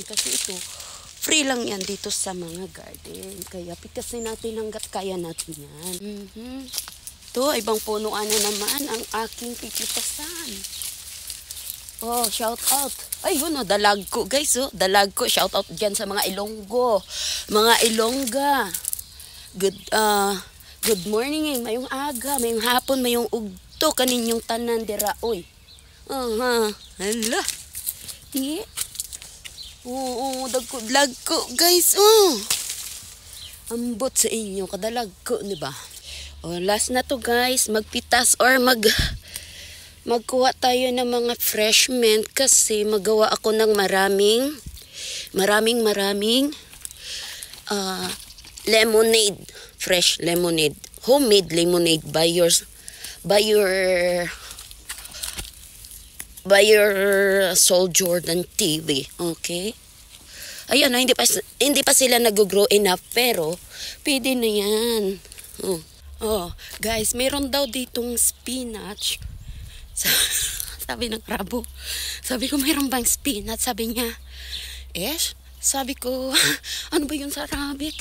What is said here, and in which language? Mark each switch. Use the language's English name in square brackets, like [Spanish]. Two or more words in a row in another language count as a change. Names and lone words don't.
[Filipino] Kasi ito, free lang yan dito sa mga garden. Kaya pitasin natin hanggat kaya natin yan. Ito, ibang punuan na naman ang aking pipitasan. Oh, [English] shout out. [Filipino] Ayun, dalag ko guys. Dalag ko. [English] Shout out [Filipino] dyan sa mga Ilonggo. Mga Ilongga. [English] Good morning, [Hiligaynon] mayong aga, mayong hapon, mayong ugto, kaninyong tanan dira, oy. Hala. Yeah. Oo, dagko guys, Ambot sa inyo, kadalag ko, di ba? [Filipino] Last na to guys, magpitas or magkuha tayo ng mga [English] fresh mint [Filipino] kasi magawa ako ng maraming lemonade. [English] Fresh lemonade, homemade lemonade by your Soul Jordan TV, okay? [Filipino] Ayan, hindi pa sila [English] nag-grow enough [Filipino] pero pwede na yan. Guys, meron daw ditong spinach. Sabi ng Rabo. Sabi ko, meron bang spinach? Sabi niya, sabi ko, ano ba yun sa Arabic?